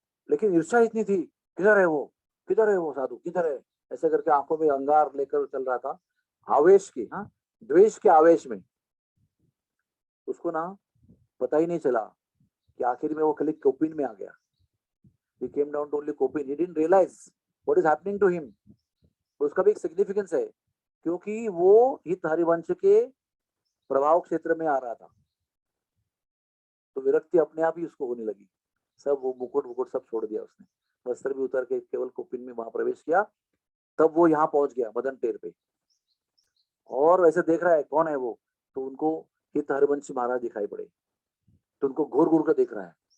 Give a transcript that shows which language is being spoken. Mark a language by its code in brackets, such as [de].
[hi] लेकिन ईर्ष्या इतनी थी, किधर है वो, किधर है वो साधु, किधर है, ऐसे करके आंखों में अंगार लेकर चल रहा था, आवेश की, हाँ, द्वेष के आवेश में। उसको ना पता ही नहीं चला कि आखिर में वो खाली कोपिन में आ गया। [en] He came down to only Kopin. He didn't realize what is happening to him. [hi] उसका भी एक सिग्निफिकेंस है, क्योंकि वो हित हरिवंश के प्रभाव क्षेत्र में आ रहा था, तो विरक्ति अपने आप ही उसको होने लगी। सब वो मुकुट वुकुट सब छोड़ दिया उसने, वस्त्र भी उतर के केवल कोपिन में वहां प्रवेश किया। तब वो यहाँ पहुंच गया मदन टेर पे, और ऐसे देख रहा है कौन है वो, तो उनको हित हरिवंश महाराज दिखाई पड़े, तो उनको घूर घूर कर देख रहा है।